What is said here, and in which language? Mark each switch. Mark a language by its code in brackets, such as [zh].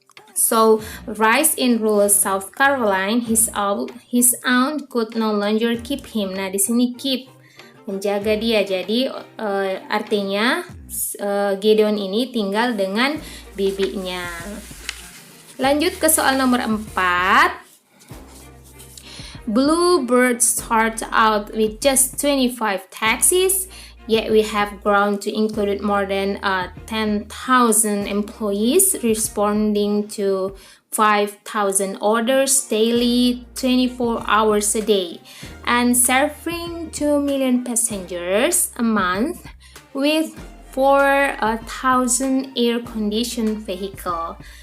[en] So, raised in rural South Carolina, his aunt could no longer keep him. [id] Nah, di sini keep menjaga dia. Jadi artinya Gideon ini tinggal dengan bibinya. Lanjut ke soal nomor 4. [en] Bluebird starts out with just 25 taxis, yet we have grown to include more than 10,000 employees responding to 5,000 orders daily, 24 hours a day, and serving 2 million passengers a month with 4,000 air-conditioned vehicle.